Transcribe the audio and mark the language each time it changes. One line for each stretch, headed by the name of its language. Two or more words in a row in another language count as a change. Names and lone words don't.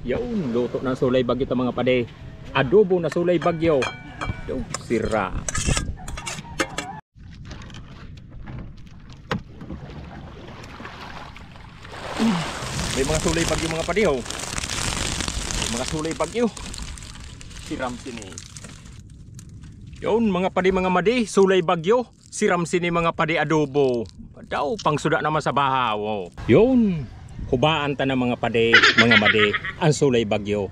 Bikol: Yun, luto ng sulay bagyo ito mga pade. Adobo na sulay bagyo. Yung sira. May mga sulay bagyo mga pade ho. May mga sulay bagyo. Siram sini. Yun mga pade mga madi, sulay bagyo. Siram sini mga pade adobo. Daw pang suda naman sa bahaw. Oh. Yun. Hubaan ta na mga pade, mga madi, ang sulay bagyo.